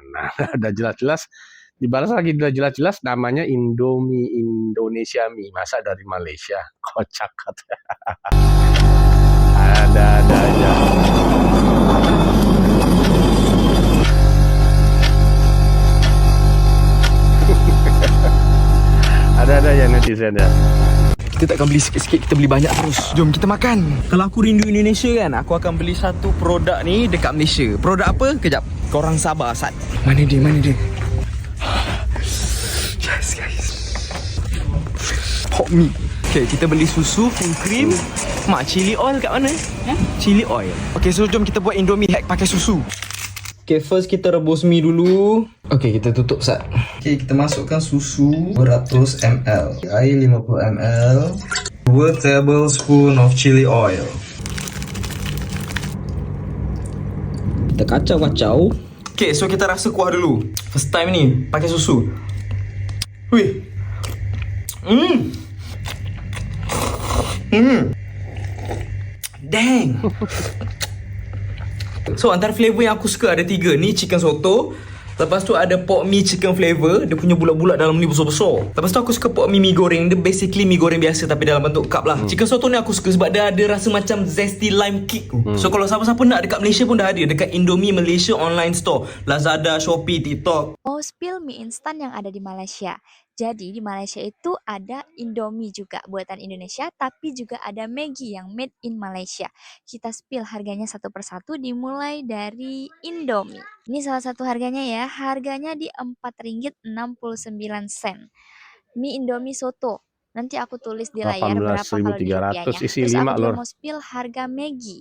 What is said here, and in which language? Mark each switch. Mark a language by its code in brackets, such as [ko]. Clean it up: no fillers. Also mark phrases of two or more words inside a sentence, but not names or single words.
[id] Nah, ada jelas-jelas dibalas lagi, jelas-jelas namanya Indomie Indonesia mie, masa dari Malaysia. Kocak kata. Ada aja. Ada ya netizen ya. [ms] Kita takkan beli sikit-sikit, kita beli banyak terus. Jom kita makan. Kalau aku rindu Indonesia kan, aku akan beli satu produk ni dekat Malaysia. Produk apa? Kejap. Korang sabar Sat. Mana dia? [en] Yes guys. [ms] Pop mie. Okay, kita beli susu, [en] full cream. [ms] Mak, [en] chili oil [ms] kat mana? [en] Chili oil. [ms] Okay, so jom kita buat Indomie hack pakai susu. Okay, first kita rebus mie dulu. Okay, kita tutup Sat. Okay, kita masukkan susu 200 ml, air 50 ml, [en] 2 tablespoon of chili oil. [ms] Kita kacau-kacau. Okay, so kita rasa kuah dulu. First time ni pakai susu. Wih. Dang. So antara flavor yang aku suka ada 3. Ni chicken soto. Lepas tu ada pork mie [en] chicken flavor. [ms] Dia punya bulat-bulat dalam ni besar-besar. Lepas tu aku suka pork mie goreng. Dia basically mie goreng biasa tapi dalam bentuk cup lah. Chicken soto ni aku suka sebab dia ada rasa macam [en] zesty lime kick. [ms] So kalau siapa-siapa nak dekat Malaysia pun dah ada. Dekat Indomie Malaysia [en] online store, [ms] Lazada, Shopee, TikTok. [id] Mau spill mie instan yang ada di Malaysia. Jadi di Malaysia itu ada Indomie juga buatan Indonesia, tapi juga ada Maggi yang [en] made in Malaysia. [id] Kita spill harganya satu persatu dimulai dari Indomie. Ini salah satu harganya ya, harganya di Rp4.69. Mie Indomie soto. Nanti aku tulis di layar berapa kalau di rupiahnya. isi Terus 5 aku lor. mau spill harga Maggi.